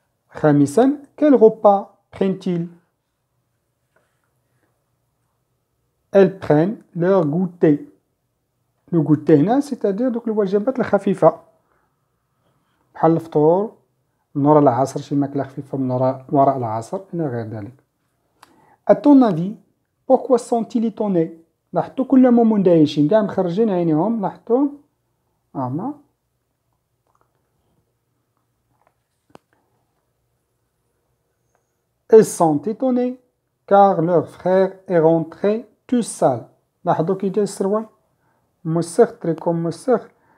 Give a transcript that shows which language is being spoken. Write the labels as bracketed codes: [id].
[fr] خامسا quel repas prennent-ils؟ elles prennent leur goûter. [ar] لو goûter هنا [fr] c'est-à-dire [ar] دوك الوجبات الخفيفة بحال الفطور من وراء العصر، شي ماكلة خفيفة من وراء العصر إلى غير ذلك. [fr] à ton avis pourquoi sont-ils étonnés؟ [ar] لاحظتو كلهم مندهشين كاع مخرجين عينيهم. لاحظتو هنا [fr] ils sont étonnés car leur frère est rentré tout sale. [ar] لاحظوا كي جا السروال موسخ، تريكو موسخ.